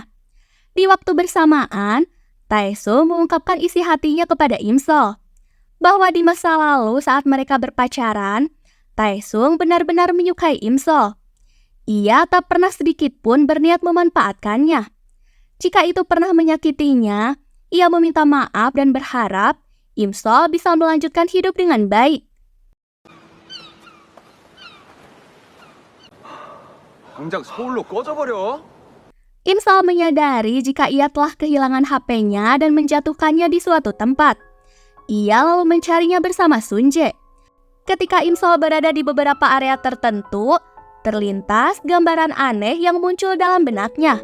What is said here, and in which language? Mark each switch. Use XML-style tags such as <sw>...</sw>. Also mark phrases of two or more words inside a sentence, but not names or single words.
<id>Di waktu bersamaan, Taesung mengungkapkan isi hatinya kepada Imsol, bahwa di masa lalu saat mereka berpacaran, Taesung benar-benar menyukai Imsol. Ia tak pernah sedikit pun berniat memanfaatkannya. Jika itu pernah menyakitinya, ia meminta maaf dan berharap Imsol bisa melanjutkan hidup dengan baik.</id> <ko>당장 서울로 꺼져버려.</ko> <id>Imsol menyadari jika ia telah kehilangan HP-nya dan menjatuhkannya di suatu tempat. Ia lalu mencarinya bersama Sunjae. Ketika Imsol berada di beberapa area tertentu, terlintas gambaran aneh yang muncul dalam benaknya.</id>